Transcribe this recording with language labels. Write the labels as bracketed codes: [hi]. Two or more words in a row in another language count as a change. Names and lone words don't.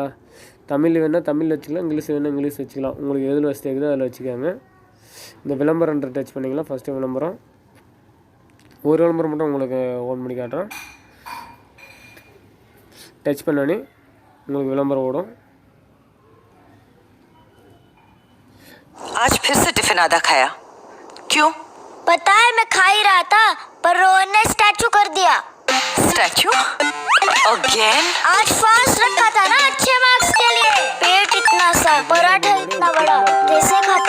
[ta] தமிழ் வேணால் தமிழ் வச்சுக்கலாம், இங்கிலீஷ் வேணால் இங்கிலீஷ் வச்சுக்கலாம். உங்களுக்கு எதில் வசதி இருக்குதோ அதில் வச்சுக்கோங்க. இந்த விளம்பரன்ற டச் பண்ணிங்களா. ஃபஸ்ட்டு விளம்பரம், ஒரு விளம்பரம் மட்டும் உங்களுக்கு ஓன் பண்ணி காட்டுறேன். टच பண்ணனே உங்களுக்கு விளம்பரம் ஓடும். [hi] आज फिर से टिफिन आधा खाया क्यों? पता है मैं खा ही रहा था पर रोहन ने स्टैचू कर दिया। [en] statue again? [hi] आज फास्ट रखा था ना अच्छे मार्क्स के लिए। पेट इतना सा, पराठा इतना बड़ा, कैसे खाता?